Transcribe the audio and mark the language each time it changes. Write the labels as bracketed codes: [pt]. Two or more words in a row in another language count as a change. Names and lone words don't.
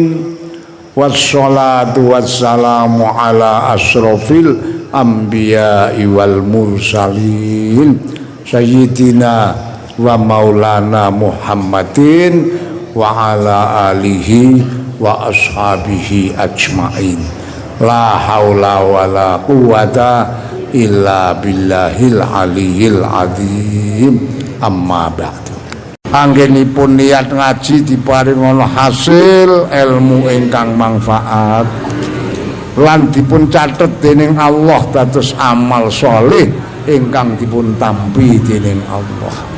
[ar] والصلاة والسلام على أشرف الأنبياء والمرسلين سيدنا ومولانا محمد وعلى آله وأصحابه أجمعين. لا حول ولا قوة إلا بالله العلي العظيم. أما بعد. [jv] Anggenipun niat ngaji diparingono hasil ilmu ingkang manfaat lan dipun catet dening Allah dados amal sholih ingkang dipun tampi dening Allah.